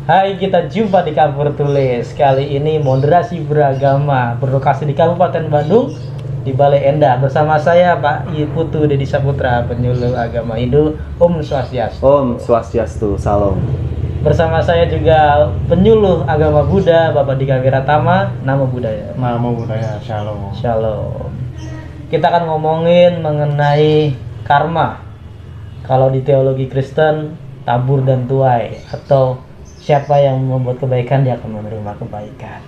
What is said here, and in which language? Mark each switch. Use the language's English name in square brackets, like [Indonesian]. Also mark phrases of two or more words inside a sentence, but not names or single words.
[Indonesian] Hai, kita jumpa di Kapur Tulis. Kali ini moderasi beragama berlokasi di Kabupaten Bandung di Balai Endah bersama saya Pak Putu Dedi Saputra, penyuluh agama Hindu. [Sanskrit] Om Swastiastu. Om Swastiastu, salam. [Indonesian] Bersama saya juga penyuluh agama Buddha Bapak Dika Wiratama, [Pali] nama budaya. Nama budaya, shalom. [Indonesian] Shalom. Kita akan ngomongin mengenai karma. Kalau di teologi Kristen, tabur dan tuai, atau siapa yang membuat kebaikan dia akan menerima kebaikan.